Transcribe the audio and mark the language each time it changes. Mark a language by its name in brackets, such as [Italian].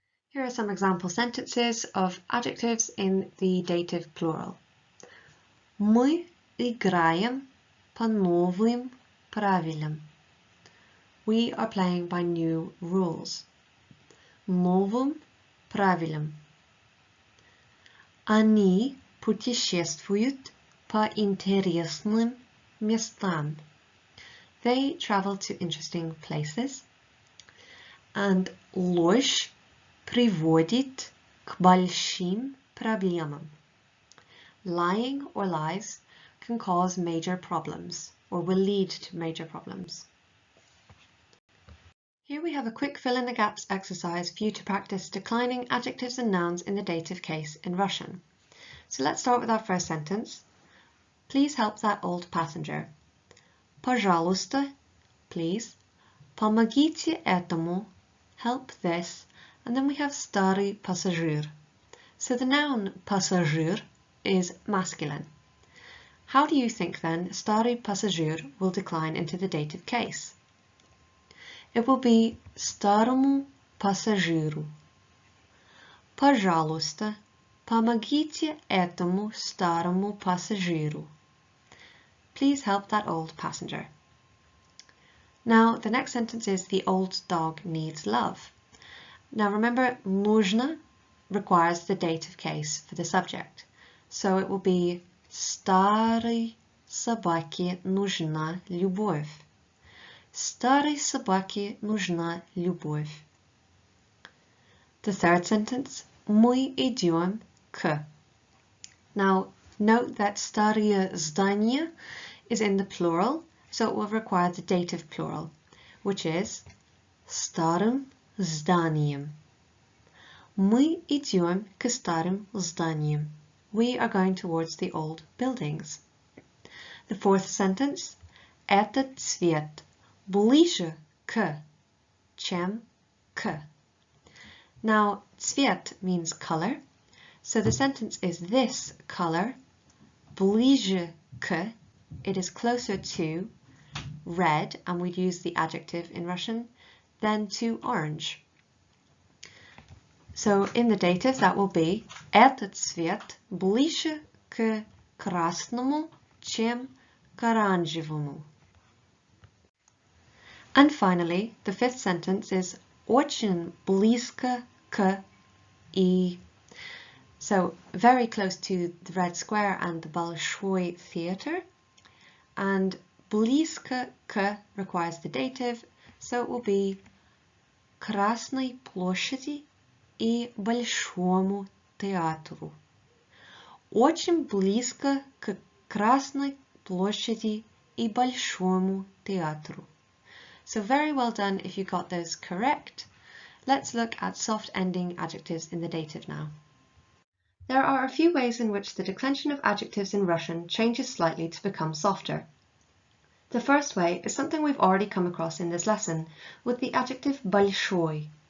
[English] Here are some example sentences of adjectives in the dative plural. [Russian] Мы играем по новым правилам. [English] We are playing by new rules. [Russian] Новым правилам. Они путешествуют по интересным местам. [English] They travel to interesting places. [Russian] And ложь приводит к большим проблемам. [English] Lying or lies can cause major problems or will lead to major problems. Here we have a quick fill in the gaps exercise for you to practice declining adjectives and nouns in the dative case in Russian. So let's start with our first sentence. Please help that old passenger. [Russian] Пожалуйста, [English] please. [Russian] Помогите этому, [English] help this. And then we have [Russian] старый пассажир. [English] So the noun пассажир is masculine. How do you think then старый пассажир will decline into the dative case? It will be [Russian] старому пассажиру. Пожалуйста, помогите этому старому пассажиру. [English] Please help that old passenger. Now, the next sentence is the old dog needs love. Now remember, нужно requires the dative case for the subject. So it will be [Russian] старой собаке нужна любовь. Старой собаке нужна любовь. [English] The third sentence, [Russian] Мы идем к. [English] Now, note that [Russian] старые здания [English] is in the plural, so it will require the dative plural, which is [Russian] старым зданиям. Мы идем к старым зданиям. [English] We are going towards the old buildings. The fourth sentence, [Russian] этот цвет ближе к, чем к. [English] Now, цвет means color, so the sentence is this color, [Russian] ближе к, [English] it is closer to red, and we'd use the adjective in Russian, than to orange. So in the dative that will be [Russian] этот цвет ближе к красному, чем к оранжевому. [English] And finally, the fifth sentence is [Russian] очень близко к и. [English] So very close to the Red Square and the Bolshoi Theatre. And [Russian] близко к [English] requires the dative, so it will be [Russian] Красной площади и Большому театру. Очень близко к Красной площади и Большому театру. [English] So very well done if you got those correct. Let's look at soft ending adjectives in the dative now. There are a few ways in which the declension of adjectives in Russian changes slightly to become softer. The first way is something we've already come across in this lesson with the adjective большой.